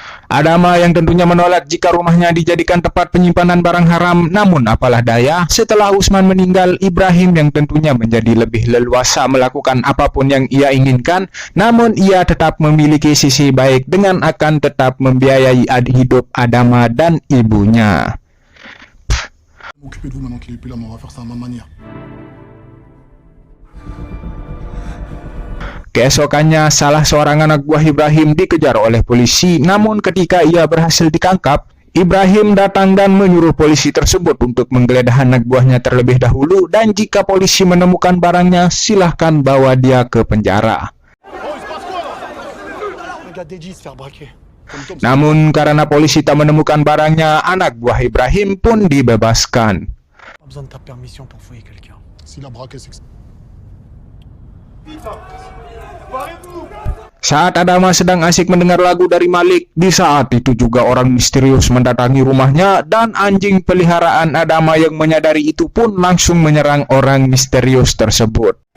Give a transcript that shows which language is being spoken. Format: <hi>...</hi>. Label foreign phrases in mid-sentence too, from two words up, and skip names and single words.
<id>Adama yang tentunya menolak jika rumahnya dijadikan tempat penyimpanan barang haram, namun apalah daya, setelah Usman meninggal, Ibrahim yang tentunya menjadi lebih leluasa melakukan apapun yang ia inginkan, namun ia tetap memiliki sisi baik dengan akan tetap membiayai hidup Adama dan ibunya.</id> <fr>M'occuper de vous maintenant qu'il est plus là, mais on va faire ça à ma manière.</fr> <id>Keesokannya, salah seorang anak buah Ibrahim dikejar oleh polisi, namun ketika ia berhasil ditangkap, Ibrahim datang dan menyuruh polisi tersebut untuk menggeledah anak buahnya terlebih dahulu, dan jika polisi menemukan barangnya, silahkan bawa dia ke penjara. Namun karena polisi tak menemukan barangnya, anak buah Ibrahim pun dibebaskan.</id> <fr>S'il a braqué, c'est que...</fr> <id>Saat Adama sedang asik mendengar lagu dari Malik, di saat itu juga orang misterius mendatangi rumahnya, dan anjing peliharaan Adama yang menyadari itu pun langsung menyerang orang misterius tersebut.</id>